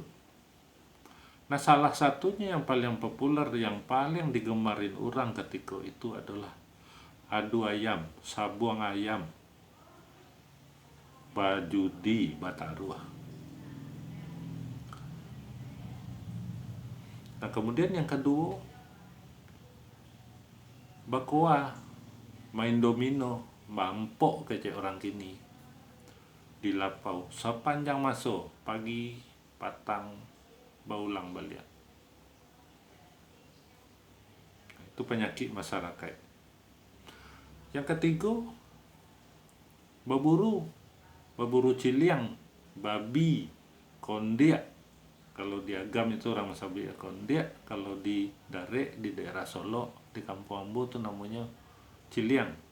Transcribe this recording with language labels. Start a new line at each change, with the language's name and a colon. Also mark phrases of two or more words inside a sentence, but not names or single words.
Indonesian: Nah, salah satunya yang paling populer, yang paling digemarin orang ketika itu adalah adu ayam,
Minangkabau: sabuang ayam, bajudi, bataruah.
Indonesian: Nah, kemudian yang kedua,
Minangkabau: bakoa, main domino, mampok kecek orang kini di lapau sepanjang masuk pagi patang baulang balik.
Indonesian: Itu penyakit masyarakat. Yang ketiga, berburu ciliang, babi, kondiak. Kalau di Agam itu orang Sabia kondiak, kalau di Dare di daerah Solo di Kampung Ambo itu namanya ciliang.